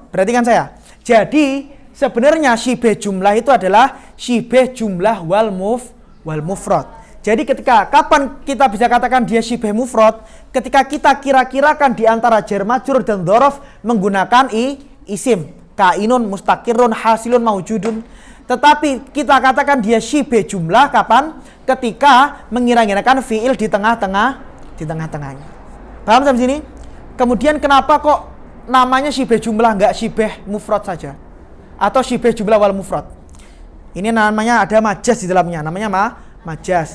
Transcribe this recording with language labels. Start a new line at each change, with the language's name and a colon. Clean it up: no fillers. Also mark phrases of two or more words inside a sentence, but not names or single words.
Indonesian: Perhatikan saya. Jadi sebenarnya
Arabic: syibeh jumlah
Indonesian: itu adalah
Arabic: syibeh jumlah wal mufrad.
Indonesian: Jadi kapan kita bisa katakan dia
Arabic: syibeh mufrad?
Indonesian: Ketika kita kira-kirakan di antara
Arabic: jar majrur
Indonesian: dan dzaraf menggunakan isim.
Arabic: Kainun, mustaqirrun, hasilun, maujudun.
Indonesian: Tetapi kita katakan dia
Arabic: syibeh jumlah
Indonesian: kapan? Ketika mengira-ngirakan fi'il di tengahnya. Paham sampai sini? Kemudian kenapa kok namanya
Arabic: syibeh jumlah,
Indonesian: enggak
Arabic: syibeh mufrad
Indonesian: saja? Atau
Arabic: syibeh jumlah wal mufrad?
Indonesian: Ini namanya ada majaz di dalamnya, namanya majaz.